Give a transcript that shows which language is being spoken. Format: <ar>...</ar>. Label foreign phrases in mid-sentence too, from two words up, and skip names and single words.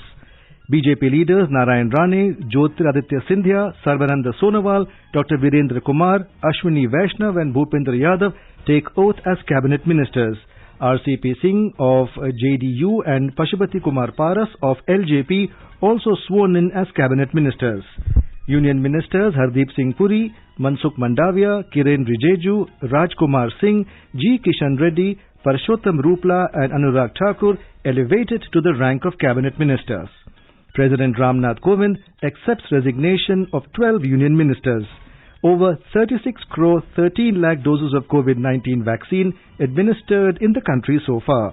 <en>BJP leaders Narayan Rane, Jyotiraditya Scindia, Sarbananda Sonowal, Dr. Virendra Kumar, Ashwini Vaishnav and Bhupendra Yadav take oath as cabinet ministers. RCP Singh of JDU and Pashupati Kumar Paras of LJP also sworn in as cabinet ministers. Union ministers Hardeep Singh Puri, Mansukh Mandavia, Kiren Rijeju, Rajkumar Singh, G. Kishan Reddy, Parshottam Rupla and Anurag Thakur elevated to the rank of cabinet ministers. President Ramnath Kovind accepts resignation of 12 union ministers. Over 36 crore 13 lakh doses of COVID-19 vaccine administered in the country so far.</en>